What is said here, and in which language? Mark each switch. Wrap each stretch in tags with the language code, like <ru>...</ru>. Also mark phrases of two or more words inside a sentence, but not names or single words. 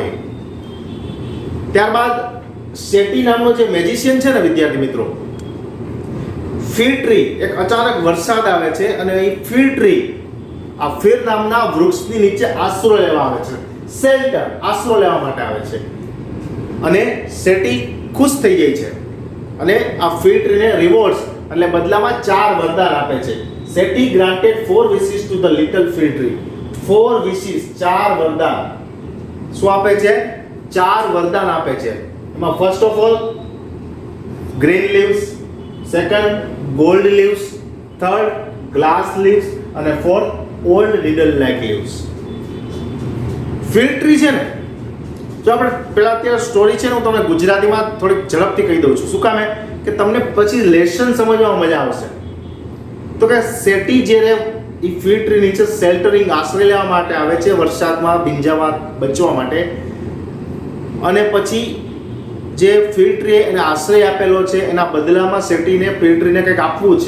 <gu>ત્યારબાદ સેટી નામનો જે મેજિશિયન છે ને વિદ્યાર્થી મિત્રો,</gu> <en>fir tree,</en> <gu>એક અચાનક વરસાદ આવે છે અને એ</gu> <en>fir tree,</en> <gu>આ ફિર નામના વૃક્ષની નીચે આશરો લેવા આવે છે. શેલ્ટર, આશરો લેવા માટે આવે છે. અને સેટી ખુશ થઈ જાય છે અને આ ફિર ટ્રીને રિવોર્ડ્સ એટલે બદલામાં 4 વરદાન આપે છે.</gu> <en>સેટી ગ્રાન્ટેડ 4 wishes to the little fir tree.</en> <gu>4 wishes, 4 વરદાન. શું આપે છે?</gu> <en>4</en> <gu>વરદાન આપે છે. એમાં</gu> <en>first of all green leaves, second gold leaves, third glass leaves અને fourth old needle like leaves. fig tree</en> <gu>છે ને, જો આપણે પેલા અત્યારે સ્ટોરી છે ને હું તમને ગુજરાતીમાં થોડીક ઝડપથી કહી દઉં છું. શું કામે કે તમને પછી લેસન સમજવામાં મજા આવશે. તો કે સેટી જ્યારે એ</gu> <en>fig tree</en> <gu>નીચે શેલ્ટરિંગ આશ્રય લેવા માટે આવે છે વરસાદમાં ભીંજાવા બચવા માટે, અને પછી જે ફિગ ટ્રીએ એને આશ્રય આપેલો છે એના બદલામાં સેટીને ફિગ ટ્રીને કંઈક આપવું છે.</gu>